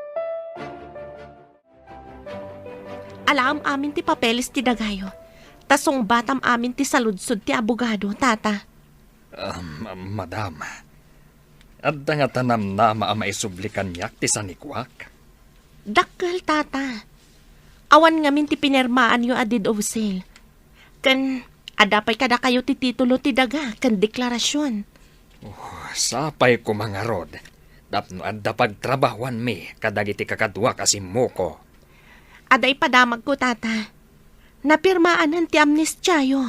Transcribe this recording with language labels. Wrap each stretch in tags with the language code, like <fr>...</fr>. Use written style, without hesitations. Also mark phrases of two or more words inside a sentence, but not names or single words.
<ilo>Alam amin ti papeles ti dagayo. Tasong batam amin ti saludsod ti abogado, Tata. Madam, adda nga tanam na maisublikan yak ti sanikwak. Dakkel, Tata. Awan ngamin ti pinermaan yo a</ilo> <en>deed of sale.</en> <ilo>Kan adapay kada kayo ti titulo ti daga kan deklarasyon. Sapay ko mga rod. Tapno adda pagtrabahuan mi kadagiti kakadwa kasimmo ko. Aday padamag ko, Tata. Napirmaanan ti amnestyayo.</ilo>